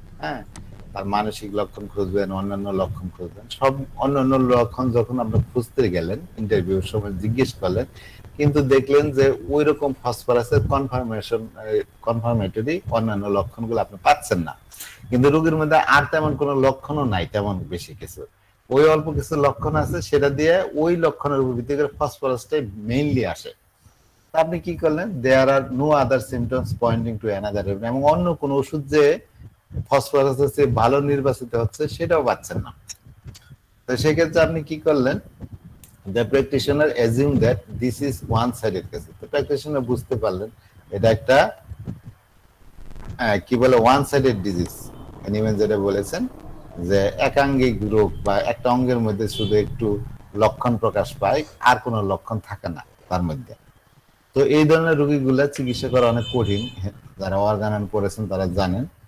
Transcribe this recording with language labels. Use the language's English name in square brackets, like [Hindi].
[Bangla] হ্যাঁ, তার মানসিক লক্ষণ খুঁজবেন, অন্যান্য লক্ষণ খুঁজবেন, সব অন্যান্য লক্ষণ যখন আপনি খুঁজতে গেলেন, ইন্টারভিউর সময় জিজ্ঞেস করলেন, কিন্তু দেখলেন যে ওই রকম ফসফরাসের কনফার্মেটরি অন্যান্য লক্ষণগুলো আপনি পাচ্ছেন না, কিন্তু রোগীর মধ্যে আর তেমন কোনো লক্ষণও নাই, তেমন বেশি কিছু, ওই অল্প কিছু লক্ষণ আছে, সেটা দিয়ে ওই লক্ষণের উপর ভিত্তি করে ফসফরাসটাই মেইনলি আসে। আপনি কি করলেন, [English] there are no other symptoms pointing to another, [Bangla] এবং অন্য কোন ওষুধ যে ফসফরাসের চেয়ে ভালো নির্বাচিত হচ্ছে সেটাও পাচ্ছেন না। তো সেক্ষেত্রে আপনি কি করলেন, [English] the practitioner assumed that this is one sided case. [Bangla] তো প্র্যাকটিশনার বুঝতে পারলেন এটা একটা কি বলে ওয়ান সাইডেড ডিজিজ, এনিমেন যেটা বলেছেন যে একাঙ্গিক রোগ, বা একটা অঙ্গের মধ্যে শুধু একটু লক্ষণ প্রকাশ পায়, আর কোনো লক্ষণ থাকে না তার মধ্যে। তো এই ধরনের রোগীগুলা চিকিৎসা করা অনেক কঠিন, যারা অর্গানান পড়েছেন তারা জানেন।